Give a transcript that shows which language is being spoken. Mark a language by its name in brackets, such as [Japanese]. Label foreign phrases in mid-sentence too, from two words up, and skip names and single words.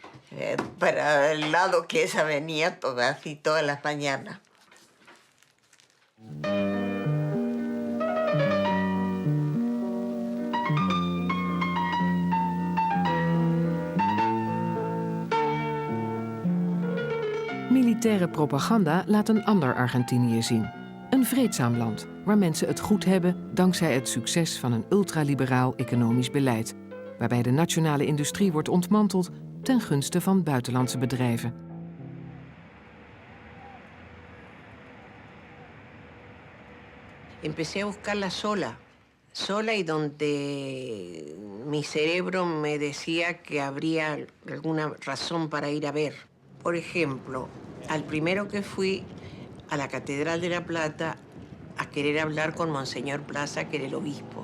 [Spanish] para el lado que ella venía así todas las mañanas. [Dutch] Militaire propaganda laat een ander Argentinië zien. Een vreedzaam land, waar mensen het goed hebben dankzij het succes van een ultraliberaal economisch beleid, waarbij de nationale industrie wordt ontmanteld ten gunste van buitenlandse bedrijven. [Spanish] Empecé a buscarla sola y donde mi cerebro me decía que habría alguna razón para ir a ver. Por ejemplo, al primero que fui a la Catedral de La Plata a querer hablar con Monseñor Plaza, que era el obispo.